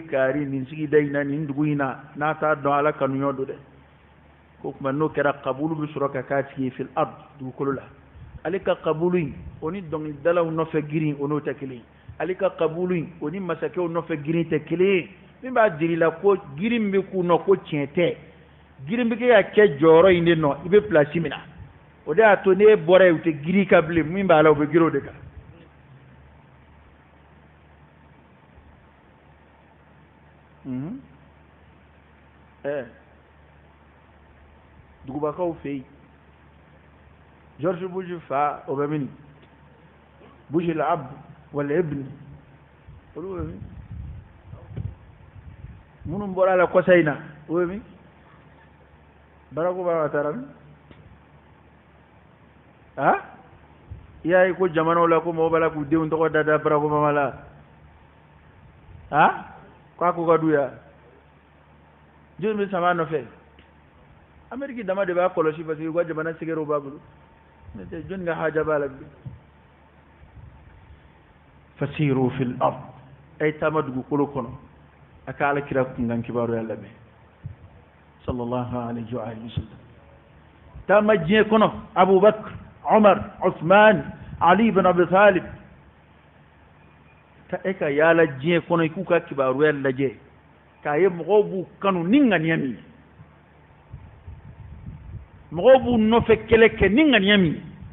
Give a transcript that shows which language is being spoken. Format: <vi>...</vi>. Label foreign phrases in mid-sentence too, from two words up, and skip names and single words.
<bm>kari nin sigida in na nin dugu in na n'a t'a dɔn ala kanuɲɔ don dɛ ko tuma n'o kɛra kabulu bɛ sɔrɔ ka k'a tigi ye</bm> <ar>في الأرض</ar> <bm>dugukolo la ale ka kabulu in o ni dɔnkilidalaw nɔfɛ girin o n'o tɛ kelen ye ale ka kabulu in o ni masakɛw nɔfɛ girin tɛ kelen ye min b'a jira i la ko girin bɛ k'u nɔ ko tiɲɛ tɛ girin bɛ kɛ ka kɛ jɔyɔrɔ in de nɔ i bɛ place min na o de y'a to n'e bɔra yen u tɛ girin ka bilen min b'a la u bɛ girin o de kan dugubakaw fɛ yen George Bush fa o bɛ min Bush</bm> <ar>الأب والابن</ar> <bm>olu bɛ min minnu bɔra la kɔsa in na o bɛ min Barack Obama taara min i y'a ye ko jamanaw la ko mɔgɔw b'a la k'u denw tɔgɔ da Barack Obama la k'a ko ka d'u ya jɔn bɛ sama nɔfɛ Amérique dama de b'a kɔlɔsi parce que u ka jamana sɛgɛrɛw b'a bolo jɔn ka haja b'a la fasiru</bm> <ar>في الأرض</ar> <bm>ay taama dugukolo kɔnɔ a ka alakira kunkan kibaruya lamɛn</bm> <ar>صلى الله عليه وسلم</ar> <bm>taama diɲɛ kɔnɔ Abubakar Umar Uthman Ali ibn Abi Talib ka e ka yaala diɲɛ kɔnɔ i k'u ka kibaruya lajɛ k'a ye mɔgɔw b'u kanu ni ŋaniya min ye mɔgɔw b'u nɔfɛ kɛlɛ kɛ ni ŋaniya min ye</bm>